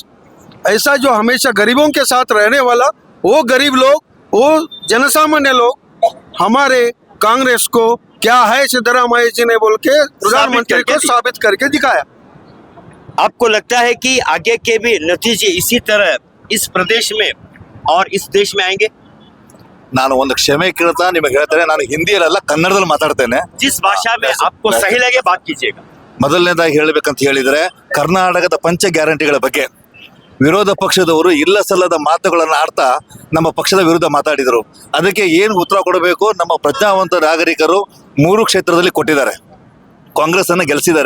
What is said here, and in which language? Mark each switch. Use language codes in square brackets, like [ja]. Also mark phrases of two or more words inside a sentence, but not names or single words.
[hi] ऐसा जो हमेशा गरीबों के साथ रहने वाला वो गरीब लोग, वो जनसामान्य लोग हमारे कांग्रेस को क्या है सिद्धरामैया जी ने बोल के प्रधानमंत्री को साबित करके दिखाया। आपको लगता है कि आगे के भी नतीजे इसी तरह इस प्रदेश में और इस देश में आएंगे? [kn] ನಾನು ಒಂದು ಕ್ಷಮೆ ಕೇಳ್ತಾ ನಿಮಗೆ ಹೇಳ್ತೇನೆ, ನಾನು ಹಿಂದಿಯಲ್ಲ ಕನ್ನಡದಲ್ಲಿ ಮಾತಾಡ್ತೇನೆ. [hi] जिस भाषा में आपको सही लगे बात कीजिएगा. [kn] ಮೊದಲನೇದಾಗಿ ಹೇಳಬೇಕಂತ ಹೇಳಿದ್ರೆ ಕರ್ನಾಟಕದ ಪಂಚ ಗ್ಯಾರಂಟಿಗಳ ಬಗ್ಗೆ ವಿರೋಧ ಪಕ್ಷದವರು ಇಲ್ಲ ಸಲ್ಲದ ಮಾತುಗಳನ್ನು ಆಡ್ತಾ ನಮ್ಮ ಪಕ್ಷದ ವಿರುದ್ಧ ಮಾತಾಡಿದರು. ಅದಕ್ಕೆ ಏನು ಉತ್ತರ ಕೊಡಬೇಕು ನಮ್ಮ ಪ್ರಜ್ಞಾವಂತ ನಾಗರಿಕರು 3 ಕ್ಷೇತ್ರದಲ್ಲಿ ಕೊಟ್ಟಿದ್ದಾರೆ, ಕಾಂಗ್ರೆಸ್ ಅನ್ನು ಗೆಲ್ಲಿಸಿದ್ದಾರೆ.